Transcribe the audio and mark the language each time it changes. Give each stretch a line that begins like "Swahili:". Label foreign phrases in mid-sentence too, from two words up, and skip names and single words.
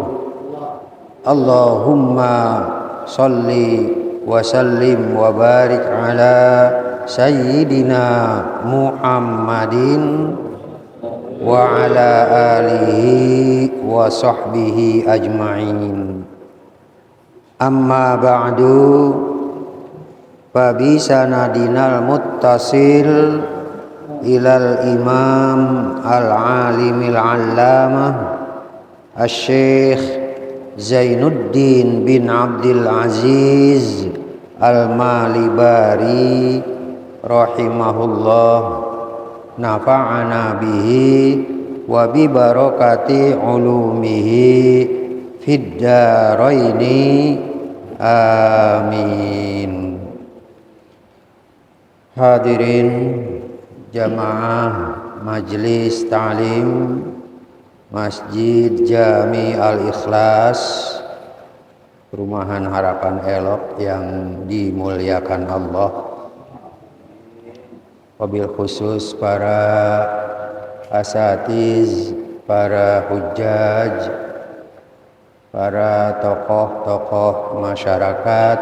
Arabic: اللهم صل وسلم وبارك على سيدنا محمد وعلى آله وصحبه أجمعين. أما بعد, فبسندنا المتصل إلى الإمام العالم العلامة الشيخ زين الدين بن عبد العزيز المليباري رحمه الله نفعنا به وببركة علومه في الدارين آمين.
Indonesian: Hadirin jamaah Majelis Ta'lim Masjid Jami Al-Ikhlas, Perumahan Harapan Elok yang dimuliakan Allah,
Arabic: وبالخصوص
Indonesian: para asatiz, para hujjaj, para tokoh-tokoh masyarakat,